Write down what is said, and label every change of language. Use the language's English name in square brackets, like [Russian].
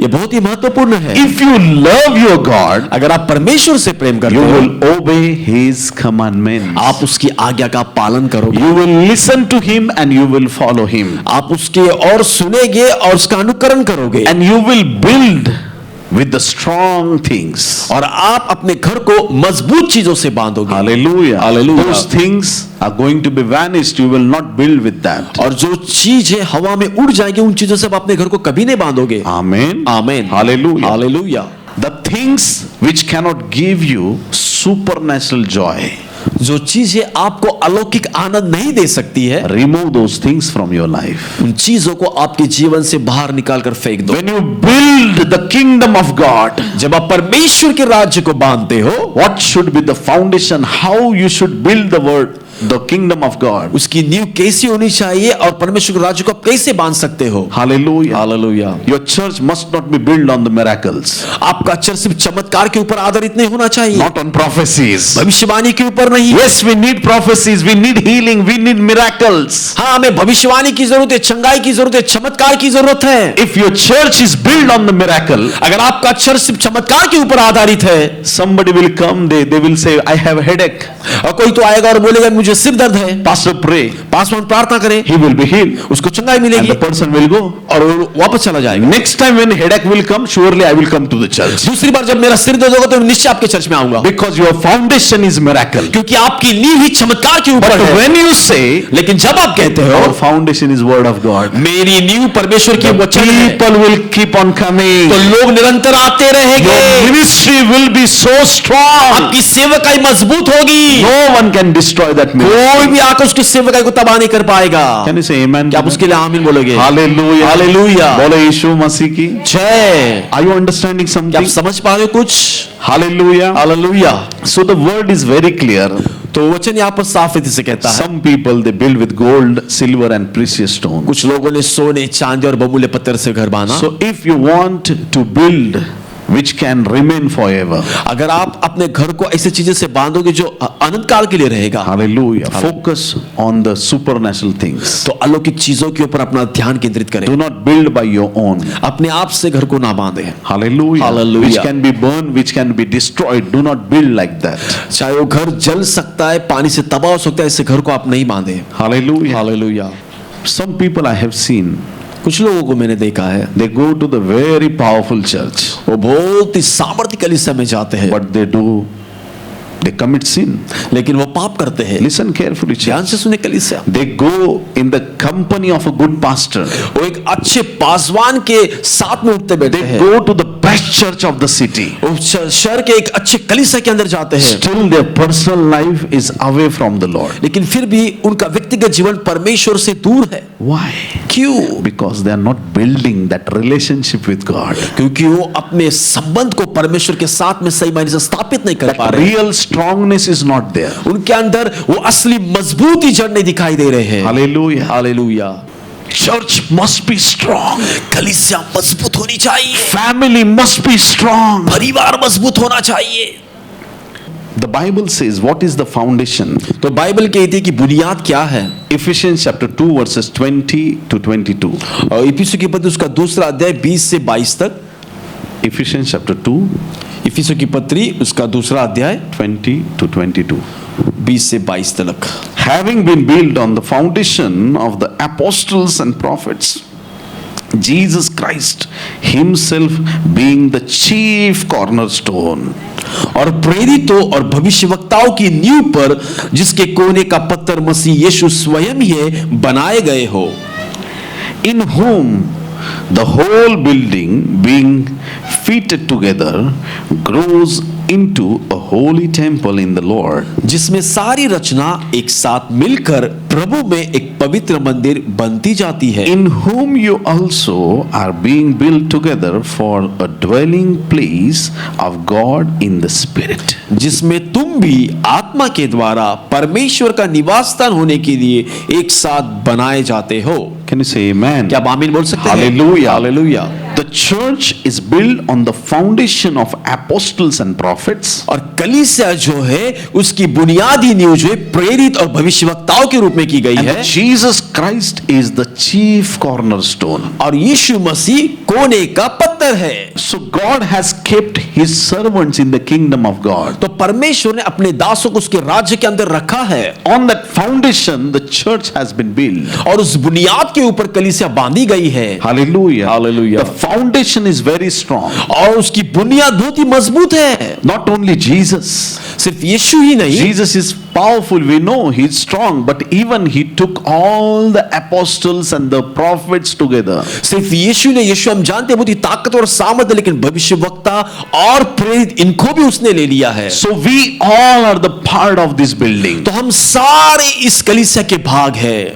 [Hindi] ये बहुत ही महत्वपूर्ण है। [English] If you love your God, [Hindi] अगर आप परमेश्वर से प्रेम करते [English] you [Hindi] हो, [English] will obey His commandments. [Hindi] आप उसकी आज्ञा का पालन करोगे। [English] You will listen to Him and you will follow Him. [Hindi] आप उसके और सुनेंगे और उसका अनुकरण करोगे। [English] And you will build with the strong things. [Hindi] और आप अपने घर को मजबूत चीजों से बांधोगे। [English] Hallelujah. Hallelujah. Those things are going to be vanished. You will not build with that. [Hindi] और जो चीज है हवा में उड़ जाएगी, उन चीजों से आप अपने घर को कभी नहीं बांधोगे। [English] Amen. [Hindi] आमीन। [English] Hallelujah. [Hindi] Hallelujah. [English] The things which cannot give you supernatural joy, [Hindi] जो चीजें आपको अलौकिक आनंद नहीं दे सकती है, [English] remove those things from your life. [Hindi] उन चीजों को आपके जीवन से बाहर निकाल कर फेंक दो। [English] When you build the kingdom of God, [Hindi] जब आप परमेश्वर के राज्य को बांधते हो, [English] what should be the foundation? How you should build the kingdom of God? [Hindi] उसकी नींव कैसी होनी चाहिए और परमेश्वर के राज्य को आप कैसे बांध सकते हो? [English] Hallelujah. [Hindi] Hallelujah. [English] Your church must not be built on the miracles, [Hindi] आपका चर्च सिर्फ चमत्कार के ऊपर आधारित नहीं होना चाहिए, [English] not on prophecies. [Hindi] भविष्यवाणी के ऊपर नहीं। [English] Yes, we need prophecies, we need healing, we need miracles. [Hindi] हाँ, हमें भविष्यवाणी की जरूरत है, चंगाई की जरूरत है, चमत्कार की जरूरत है। [English] If your church is built on the miracle, [Hindi] अगर आपका चर्च सिर्फ चमत्कार के ऊपर आधारित है, [English] somebody will come, they will say, I have a headache. [Hindi] और कोई तो आएगा और बोलेगा मुझे सिर दर्द है, [English] Pastor, pray. [Hindi] पासवान प्रार्थना करें, [English] He will be healed. [Hindi] उसको चंगाई [English] And [Hindi] मिलेगी [English] the person will go. [Hindi] और वो वापस चला जाएगा। [English] Next time when headache will come, surely I will come to the church. [Hindi] दूसरी बार जब मेरा सिर दर्द होगा तो मैं निश्चय आपके चर्च में आऊंगा, [English] Because your foundation is miracle. [Hindi] क्योंकि आपकी नींव ही चमत्कार के ऊपर [English] But [Hindi] है। [English] when you say, [Hindi] लेकिन जब आप कहते हो [English] our foundation is word of God, [Hindi] मेरी नींव परमेश्वर की [English] the [Hindi] वचन है, [English] people will keep on coming. [Hindi] तो लोग निरंतर आते रहेंगे, [English] Your ministry will be so strong. [Hindi] आपकी सेवकाई मजबूत होगी, [English] No one can destroy that ministry. [Hindi] कोई भी आकर उसकी सेवकाई को तबाह नहीं कर पाएगा। [English] Can you say amen? [Hindi] क्या आप उसके लिए आमीन बोलोगे? [English] Hallelujah. Hallelujah. [Hindi] बोले यीशु मसीह की जय। [English] Are you understanding [Hindi] क्या आप [English] something? [Hindi] समझ पा रहे हो कुछ? [English] Hallelujah. [Hindi] Hallelujah. [English] So the word is very clear. [Hindi] तो वचन यहाँ पर साफ रीति से कहता है, [English] Some people they build with gold, silver and precious stone. [Hindi] कुछ लोगों ने सोने, चांदी और बहुमूल्य पत्थर से घर बांधा। [English] So if you want to build which can remain forever, [Hindi] अगर आप अपने घर को ऐसी चीजें से बांधोगे जो अनंत काल के लिए रहेगा, [English] hallelujah, focus on the supernatural things. [Hindi] तो अलौकिक चीजों के ऊपर अपना ध्यान केंद्रित करें। [English] Do not build by your own. [Hindi] अपने आप से घर को ना बांधे। [English] Hallelujah. Hallelujah. Which can be burned, which can be destroyed. Do not build like that. [Hindi] चाहे वो घर जल सकता है, पानी से तबाह हो सकता है, ऐसे घर को आप नहीं बांधे। [English] Hallelujah. [Hindi] Hallelujah. [English] Some people I have seen, [Hindi] कुछ लोगों को मैंने देखा है, [English] they go to the very powerful church, [Hindi] वो बहुत ही सामर्थ्य कलीसिया में जाते हैं, [English] but they commit sin. [Hindi] लेकिन वो पाप करते हैं। [English] Listen carefully, [Hindi] ध्यान [English] church. [Hindi] से सुने कलीसिया। [English] They go in the company of a good pastor. [Hindi] वो एक अच्छे पासवान के साथ में उठते बैठते [English] They [Hindi] हैं, [English] go to the best church of the city. [Hindi] वो शहर के एक अच्छे कलीसिया के अंदर जाते हैं, [English] Still their personal life is away from the Lord. [Hindi] लेकिन फिर भी उनका व्यक्तिगत जीवन परमेश्वर से दूर है। [English] Why? [Hindi] क्यों? [English] Because they are not building that relationship with God. [Hindi] क्योंकि वो अपने संबंध को परमेश्वर के साथ में सही मायने से स्थापित नहीं कर पा [English] That [Hindi] रहे। [English] real strongness is not there. [Hindi] उनके अंदर वो असली मजबूती जड़ नहीं दिखाई दे रहे हैं। [English] Hallelujah. [Hindi] Hallelujah. [English] Church must be strong. [Hindi] कलीसिया मजबूत होनी चाहिए, [English] Family must be strong. [Hindi] परिवार मजबूत होना चाहिए। [English] The Bible says, what is the foundation? [Hindi] तो बाइबल कहती है कि बुनियाद क्या है। [English] Ephesians chapter 2 verses 20 to 22. [Hindi] और इफिसियों की पत्री उसका दूसरा अध्याय 20 से 22 तक। [English] Ephesians chapter 2 [Hindi] इफिसियों की पत्री उसका दूसरा अध्याय [English] 20 to 22. [Hindi] 20 से 22 तक। [English] Having been built on the foundation of the apostles and prophets, Jesus Christ himself being the chief cornerstone. [Hindi] और प्रेरितों और भविष्यवक्ताओं की नींव पर जिसके कोने का पत्थर मसीह यीशु स्वयं ही है, बनाए गए हो, [English] In whom the whole building being fitted together grows into a holy temple in the Lord, [Hindi] जिसमें सारी रचना एक साथ मिलकर प्रभु में एक पवित्र मंदिर बनती जाती है, [English] in whom you also are being built together for a dwelling place of God in the Spirit. [Hindi] जिसमें तुम भी आत्मा के द्वारा परमेश्वर का निवास स्थान होने के लिए एक साथ बनाए जाते हो। [English] Can you say amen? [Hindi] क्या आप आमीन बोल सकते हैं? [English] Hallelujah. [Hindi] Hallelujah. [English] The church is built on the foundation of apostles and prophets, [Hindi] और कलीसिया जो है उसकी बुनियादी नींव जो है प्रेरित और भविष्यवक्ताओं के रूप में की गई [English] and [Hindi] है, [English] Jesus Christ is the chief cornerstone. [Hindi] और यीशु मसीह कोने का पत्थर है। [English] So God has kept his servants in the kingdom of God. [Hindi] तो परमेश्वर ने अपने दासों को उसके राज्य के अंदर रखा है, [English] On that foundation the church has been built. [Hindi] और उस बुनियाद के ऊपर कलीसिया बांधी गई है। [English] Hallelujah. Hallelujah. The foundation is very strong. [Hindi] और उसकी बुनियाद बहुत ही मजबूत है। [English] Not only Jesus. [Hindi] सिर्फ यीशु ही नहीं, [English] Jesus is powerful, we know he's strong, but even he took all the apostles and the prophets together. [Hindi] सिर्फ यीशु ने, यीशु हम जानते हैं बहुत ही ताकतवर सामर्थ, लेकिन भविष्यवक्ता और प्रेरित इनको भी उसने ले लिया है। [English] So we all are the part of this building. [Hindi] तो हम सारे इस कलीसिया के भाग हैं।